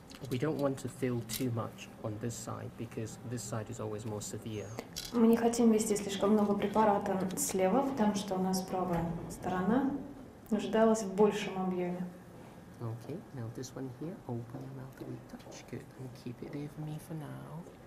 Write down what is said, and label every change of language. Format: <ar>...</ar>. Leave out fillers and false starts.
<en>We don't want to feel too much on this side because this side is always more severe.</en> <ru>Мы не хотим ввести слишком много препарата слева, потому что у нас правая сторона нуждалась в большем объеме.</ru> <en>Okay, now this one here, open your mouth and touch. Good, and keep it there for me for now.</en>